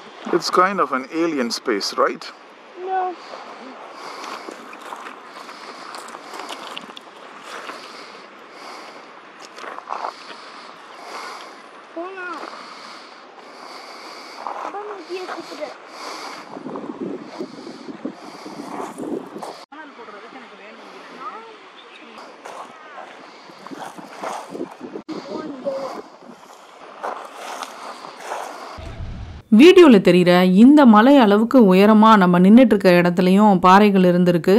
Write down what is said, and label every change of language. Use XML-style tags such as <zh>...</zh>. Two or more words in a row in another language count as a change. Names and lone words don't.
<en>It's kind of an alien space, right?</en> <es>No. Hola. Vamos a ir a comer.</es> <ta>வீடியோவில் தெரிகிற இந்த மலை அளவுக்கு உயரமாக நம்ம நின்றுட்டு இருக்க இடத்துலையும் பாறைகள் இருந்திருக்கு.</ta>